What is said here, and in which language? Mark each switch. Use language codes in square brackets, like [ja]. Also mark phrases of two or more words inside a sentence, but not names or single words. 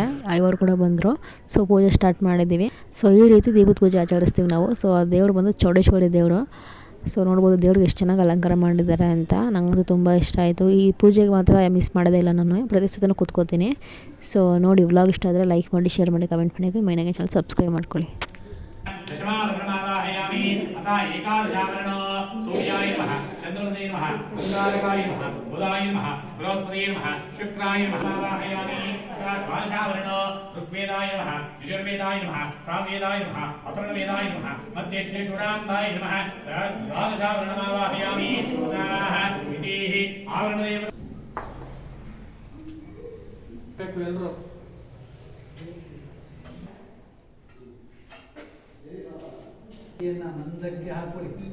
[kn] ಐವರು ಕೂಡ ಬಂದರು. ಸೊ ಪೂಜೆ ಸ್ಟಾರ್ಟ್ ಮಾಡಿದ್ದೀವಿ. ಸೊ ಈ ರೀತಿ ದೀಪದ ಪೂಜೆ ಆಚರಿಸ್ತೀವಿ ನಾವು. ಸೊ ಆ ದೇವರು ಬಂದು ಚೌಡೇಶ್ವರಿ ದೇವರು. ಸೊ ನೋಡ್ಬೋದು ದೇವ್ರಿಗೆ ಎಷ್ಟು ಚೆನ್ನಾಗಿ ಅಲಂಕಾರ ಮಾಡಿದ್ದಾರೆ ಅಂತ. ನನಗಂತೂ ತುಂಬ ಇಷ್ಟ ಆಯಿತು. ಈ ಪೂಜೆಗೆ ಮಾತ್ರ ಮಿಸ್ ಮಾಡೋದೇ ಇಲ್ಲ ನಾನು. ಪ್ರತಿ ಸತನೂ ಕೂತ್ಕೋತೀನಿ. ಸೊ ನೋಡಿ, ವ್ಲಾಗ್ ಇಷ್ಟ ಆದರೆ ಲೈಕ್ ಮಾಡಿ, ಶೇರ್ ಮಾಡಿ, ಕಮೆಂಟ್ ಮಾಡಿ. ಮೈನಾಗೆ [en] channel subscribe [kn] ಮಾಡ್ಕೊಳ್ಳಿ. [sa] सूर्याय नमः, चंद्रमसे नमः, अंगारकाय नमः, बुधाय नमः, बृहस्पतये नमः, शुक्राय नमः. वाहयामि द्वादशावरण ऋग्वेदाय नमः, यजुर्वेदाय नमः, सामवेदाय नमः, अथर्ववेदाय नमः, मध्येष्ठेश्वरान्धाय नमः. द्वादशावरण वाहयामि तदाह विधिः आवरणदेव [kn] ಎಲ್ಲರೂ ಏನ ಮಂದಕ್ಕೆ ಹಾಕೊಳ್ಳಿ.